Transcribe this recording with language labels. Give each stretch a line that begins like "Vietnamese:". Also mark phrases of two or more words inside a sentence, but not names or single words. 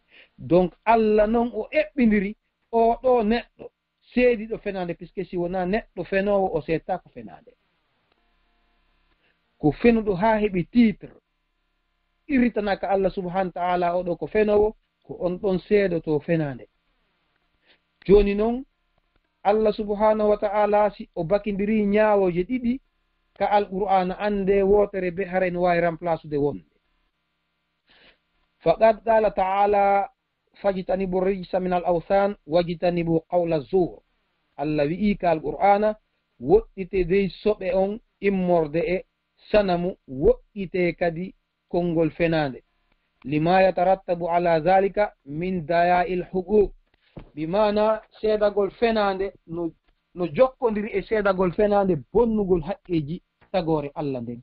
Fula: Donc Allah noon o eɓɓidiri o ɗo neɗɗo seediɗo fenande, puisque si wona neɗɗo fenowo o seetta ko fenande, ko fenuɗo ha heɓi titre irritanaka
Arabic: الله سبحانه وتعالى
Fula: oɗo ko fenowo, ko on ɗon seedoto fenande. Joni noon
Arabic: الله سبحانه وتعالى
Fula: si o bakindiri ñaawoje ɗiɗi ka alqur'ana ande wotere be haren wawi
French: remplace de
Fula: wonde.
Arabic: فقد قال تعالى فاجتنبوا الرجس من الأوثان واجتنبوا قول الزور.
Fula: Allah wi'i ka alqur'ana woɗɗite dey soɓe on immorde e sanamu, woɗɗite kadi konngol fenande.
Arabic: لما يترتب على ذلك من ضياع الحقوق,
Fula: bimana seedagol fenande no jokkodiri e seedagol fenande bonnugol haqqeji tagore Allah nden.